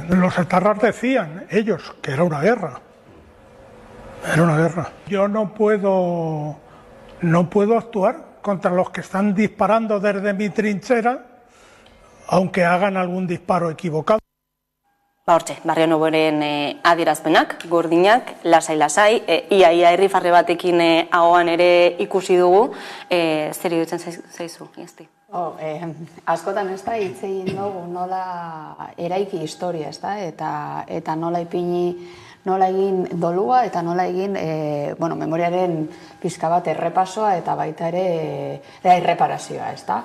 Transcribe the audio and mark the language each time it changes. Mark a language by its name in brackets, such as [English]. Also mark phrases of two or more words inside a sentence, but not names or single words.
[Spanish] Los etarras decían, ellos, que era una guerra. Era una guerra. Yo no puedo actuar contra los que están disparando desde mi trinchera, aunque hagan algún disparo equivocado. [Basque] Hortxe, Barrio Nuevoren adierazpenak, gordinak, lasai-lasai, ia herrifarre batekin ahoan ere ikusi dugu, zer iruditzen zaizu, Iazti? Askotan ez da hitz egin dugu nola eraiki historia, ez da, eta nola ipini, nola egin dolua eta nola egin memoriaren pizka bat errepasoa eta baita ere erreparazioa, ez da.